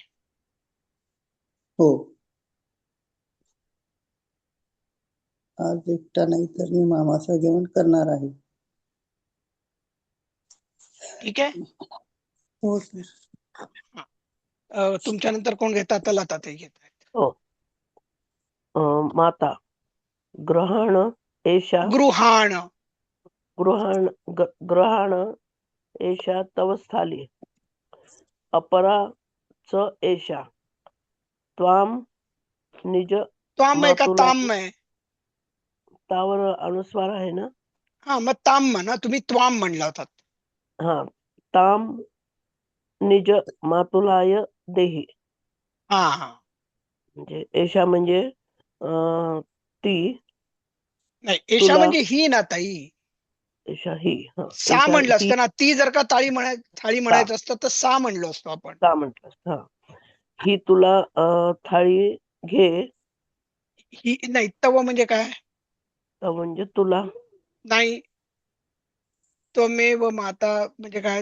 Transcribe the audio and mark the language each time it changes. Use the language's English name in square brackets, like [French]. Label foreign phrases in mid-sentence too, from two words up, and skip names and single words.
[Marathi] हो, आज एकटा नाही तर मी मामासह जेवण करणार आहे. ठीक आहे. हो सर. हा. तुमच्या नंतर कोण घेतात? तर लता ते घेत आहेत. हो. [Sanskrit] माता ग्रहण एषा गृहाण. ग्रहण एषा तव स्थाली अपरा च एषा त्वाम निज [Marathi] त्वाम आहे का [Sanskrit] मातुला. [Marathi] ताम आहे? तावर अनुस्वार आहे ना. हा, मग ताम म्हणा. तुम्ही त्वाम म्हणला होतात. [Sanskrit] हा ताम निज मातुलाय देही. हा हा [Marathi] म्हणजे एषा म्हणजे ती, नाही एशा तुला, म्हणजे ही ना ताई. एषा ही, [Sanskrit] सा एषा [Marathi] म्हणलं ही, असतं ना, ती जर का थाळी [Sanskrit] ता [Marathi] म्हणायचं असतं तर सा म्हणलो असतो आपण. ता म्हटलं. हा ही तुला थाळी घे. ही नाही, तव म्हणजे काय? तर म्हणजे तुला. नाही, [Sanskrit] त्वमेव माता [Marathi] म्हणजे काय?